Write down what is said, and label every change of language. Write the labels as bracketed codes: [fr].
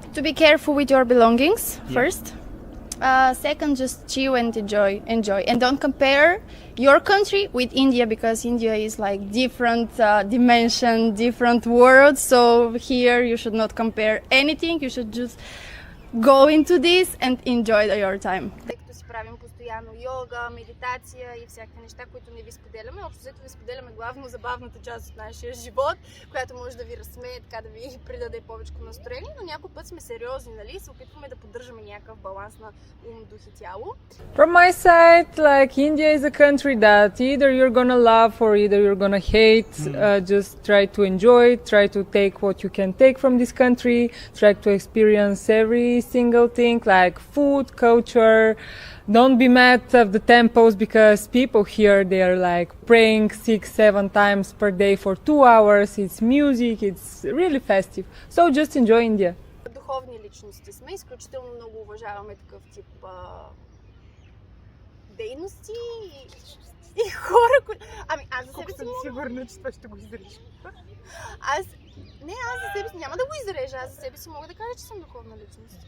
[en] To be careful with your belongings, first. Second, just chill and enjoy. And don't compare your country with India, because India is like different dimension, different world. So here you should not compare anything. You should just go into this and enjoy your time. [bg] Тъй като си правим постоянно йога, медитация и всякакви неща, които не ви споделяме. Общо взето ви споделяме главно забавната част от нашия живот, която може да ви разсмее, така да ви придаде повече настроение, но някой път сме сериозни, нали? Се опитваме да поддържаме някакъв баланс на ум, дух и тяло. [en] From my side, like India is a country that either you're gonna love or either you're gonna hate. Just try to enjoy, try to take what you can take from this country, try to experience every single thing like food, culture. Don't be mad of the temples because people here, they are like praying 6-7 times per day for 2 hours. It's music, it's really festive. So just enjoy India. [bg] Духовни личности сме, изключително много уважаваме такъв тип дейности и хора, които... Ами аз за себе си мога... сигурна, че това ще го изрежа. Аз за себе си няма да го изрежа, аз за себе си мога да кажа, че съм духовна личност.